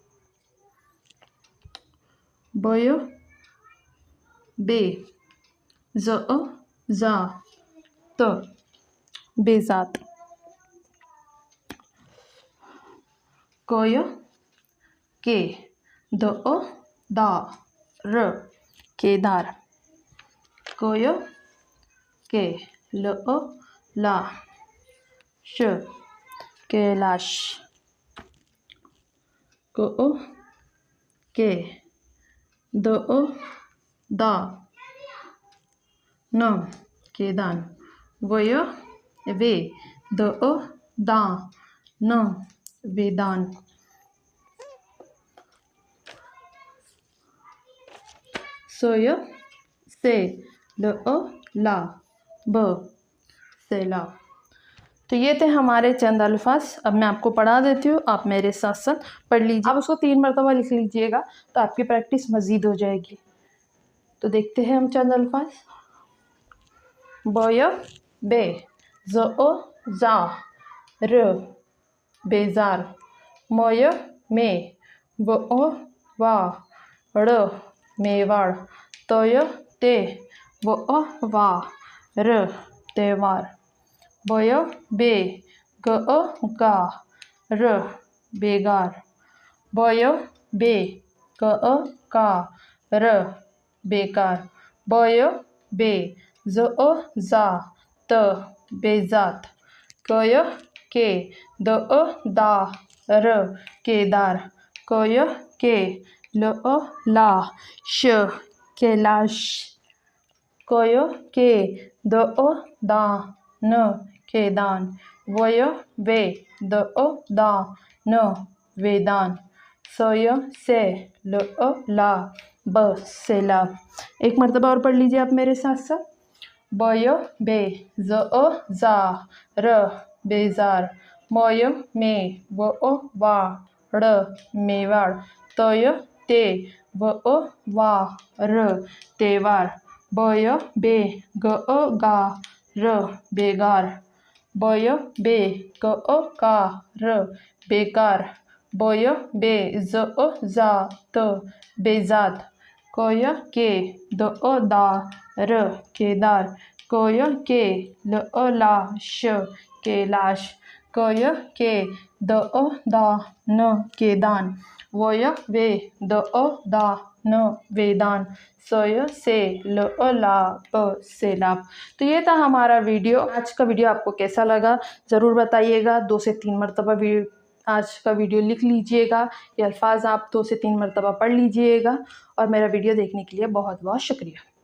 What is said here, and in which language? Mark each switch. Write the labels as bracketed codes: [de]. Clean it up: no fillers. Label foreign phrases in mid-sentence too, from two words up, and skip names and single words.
[ur] بویو بے، ز زا، ت، بےذات, کویو کے، دو دا، ر، کیدار، کویو کے، لو لا، ش، کیلاش، کو کے، دو دا, ن، کیدان، ویو وے، دو دا، ن، ویدان، سویو سے، لو لا، ب، سیلاب. تو یہ تھے ہمارے چند الفاظ۔ اب میں آپ کو پڑھا دیتی ہوں، آپ میرے ساتھ ساتھ پڑھ لیجیے. آپ اس کو 3 مرتبہ لکھ لیجیے گا تو آپ کی پریکٹس مزید ہو جائے گی. تو دیکھتے ہیں ہم چند الفاظ. بویو بے، زو زا، ر، بیزار، مویو مے، وو وا، ڑ، میواڑ، تویو تے، وو وا, ड़, मेवाड़, तोयो ते, वो वा, ر، تیوار، بویو بے، گو گا، ر، بیگار، بویو بے، گو کا, ر، بیکار، بویو بے، زو زا، ت، بےذات، کویو کے، دو دا، ر، کیدار، کویو کے، لو لا، ش، کیلاش، کویو کے، دو دا، ن، کیدان، ویو وے، دو دا، ن، ویدان، سویو سے، لو لا، ب، سیلاب. ایک مرتبہ اور پڑھ لیجیے آپ میرے ساتھ ساتھ. بویو بے، زو زا، ر، بیزار، مویو مے، وو وا، ڑ، میواڑ، تویو تے، وو وا, ड़, मेवाड़, तोयो ते, वो वा, ر، تیوار، بویو بے، گو گا، ر، بیگار، بویو بے، گو کا, ر، بیکار، بویو بے، زو زا، ت، بےذات، کویو کے، دو دا، ر، کیدار، کویو کے، لو لا، ش، کیلاش، کویو کے، دو دا، ن، کیدان، ویو وے، دو دا، ن، ویدان، سویو سے، لو لا، ب، سیلاب. تو یہ تھا ہمارا ویڈیو. آج کا ویڈیو آپ کو کیسا لگا ضرور بتائیے گا۔ 2 سے 3 مرتبہ آج کا ویڈیو لکھ لیجیے گا. یہ الفاظ آپ 2 سے 3 مرتبہ پڑھ لیجیے گا۔ اور میرا ویڈیو دیکھنے کے لیے بہت بہت شکریہ.